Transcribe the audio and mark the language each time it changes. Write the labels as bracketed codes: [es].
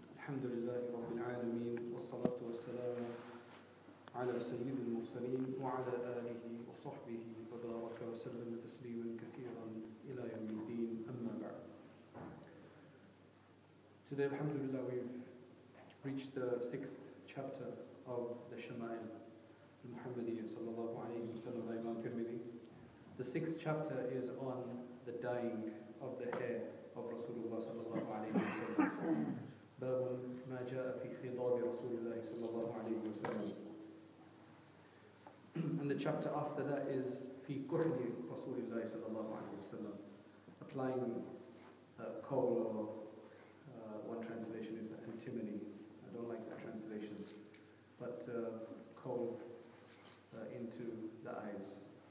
[ar] الحمد لله رب العالمين والصلاة والسلام على سيد المرسلين وعلى آله وصحبه وبارك وسلم تسليما كثيرا إلى يوم الدين أما بعد. [en] Today, alhamdulillah, we've reached the 6th chapter of the Shama'il al-Muhammadiyya sallallahu alayhi wa sallam by Imam Tirmidhi. The 6th chapter is on the dyeing of the hair of Rasulullah sallallahu alayhi wa sallam. [ar] باب ما جاء في خضاب رسول الله صلى الله عليه وسلم. [en] And the chapter after that is [ar] في كحل رسول الله صلى الله عليه وسلم, [en] applying coal, or one translation is antimony. I don't like that translation, but coal into the eyes.